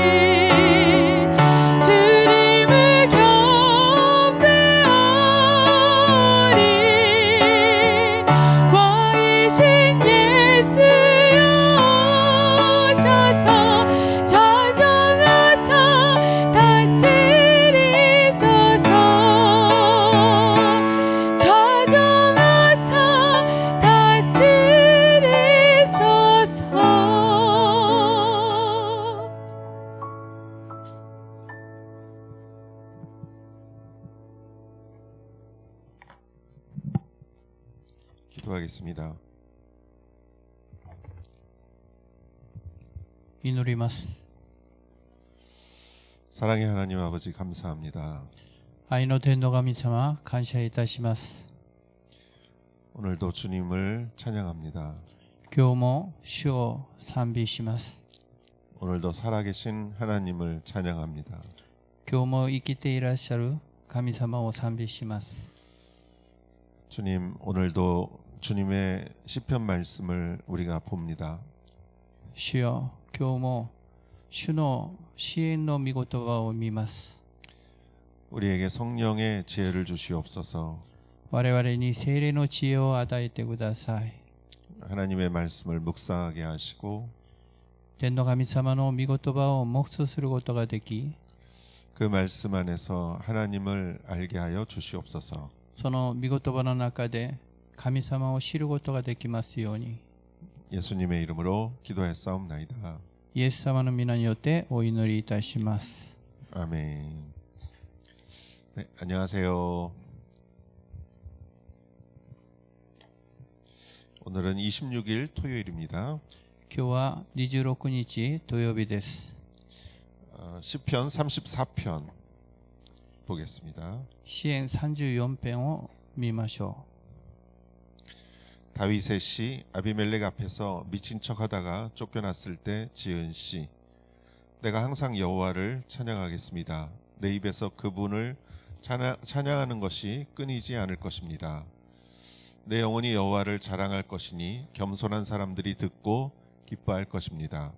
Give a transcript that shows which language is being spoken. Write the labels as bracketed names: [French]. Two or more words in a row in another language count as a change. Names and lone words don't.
[Korean] 주님을 경배하오니 왕이신 예수여 오셔서 자정하사 다스리소서 자정하사 다스리소서. 기도하겠습니다. [Japanese] 祈ります。 [Korean] 사랑의 하나님 아버지 감사합니다. [Japanese] 愛の天の神様、感謝いたします。 [Korean] 오늘도 주님을 찬양합니다. [Japanese] 今日も主を賛美します。 [Korean] 오늘도 살아계신 하나님을 찬양합니다. [Japanese] 今日も生きていらっしゃる神様を賛美します。 [Korean] 주님, 오늘도 주님의 시편 말씀을 우리가 봅니다. [Japanese] 主よ、今日も主の支援の御言葉を見ます。 [Korean] 우리에게 성령의 지혜를 주시옵소서. [Japanese] 我々に聖霊の知恵を与えてください。 [Korean] 하나님의 말씀을 묵상하게 하시고 [Japanese] 天の神様の御言葉を黙想することができ、 [Korean] 그 말씀 안에서 하나님을 알게 하여 주시옵소서. [Japanese] その御言葉の中で神様を知ることができますように。 [Korean] 예수님의 이름으로 기도했사옵나이다. [Japanese] イエス様の皆によってお祈りいたします。 [Korean] 아멘. 네, 안녕하세요. 오늘은 26일 토요일입니다. [Japanese] 今日は26日土曜日です。 [Korean] 시편 34편 보겠습니다. [Japanese] 詩編34編を見ましょ [Korean] 다윗의 시, 아비멜렉 앞에서 미친 척하다가 쫓겨났을 때 지은 시. 내가 항상 여호와를 찬양하겠습니다. 내 입에서 그분을 찬양하는 것이 끊이지 않을 것입니다. 내 영혼이 여호와를 자랑할 것이니 겸손한 사람들이 듣고 기뻐할 것입니다.